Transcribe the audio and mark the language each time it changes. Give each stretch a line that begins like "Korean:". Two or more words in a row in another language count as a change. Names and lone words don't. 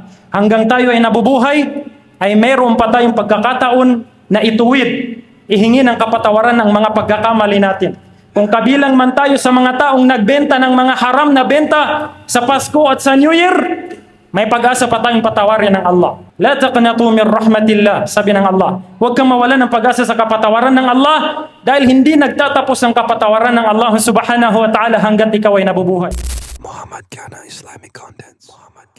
Filipino: Hanggang tayo ay nabubuhay, ay mayroon pa tayong pagkakataon na ituwid, ihingi ng kapatawaran ng mga pagkakamali natin. Kung kabilang man tayo sa mga taong nagbenta ng mga haram na benta sa Pasko at sa New Year, may pag-asa pa tayong patawarin ng Allah.
Arabic: لا تقنطوا من رحمة الله,
Filipino: sabi ng Allah. Huwag kang mawalan ng pag-asa sa kapatawaran ng Allah dahil hindi nagtatapos ang kapatawaran ng Allah
Arabic: سبحانه وتعالى
Filipino: hanggat ikaw ay nabubuhay. Muhammad Kana Islamic Contents.